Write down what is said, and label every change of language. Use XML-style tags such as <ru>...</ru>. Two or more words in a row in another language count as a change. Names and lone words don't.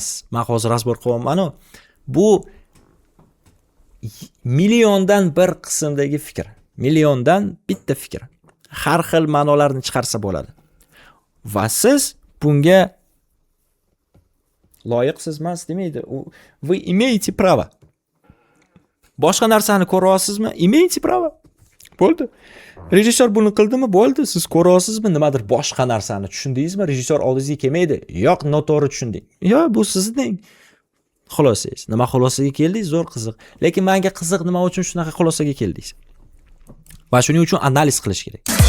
<uz>Men hozir razbor qilyapman-ku. Bu milliondan bir qismdagi fikr. Milliondan bitta fikr. Har xil ma'nolarni chiqarsa bo'ladi. Va siz bunga loyiqsiz emas demaydi.</uz> <ru>Вы имеете право.</ru> <uz>Boshqa narsani ko'ryapsizmi?</uz> <ru>Имеете право.</ru> <uz>Bo'ldi. Rejissyor buni qildimi? Bo'ldi. Siz ko'ryapsizmi? Nimadir boshqa narsani tushundingizmi? Rejissyor oldingizga kelmaydi. Yo'q, noto'g'ri tushunding. Yo'q, bu sizning xulosangiz. Nima xulosaga keldingiz? Zo'r qiziq. Lekin menga qiziq, nima uchun shunaqa xulosaga keldingiz? Va shuning uchun analiz qilish kerak.</uz>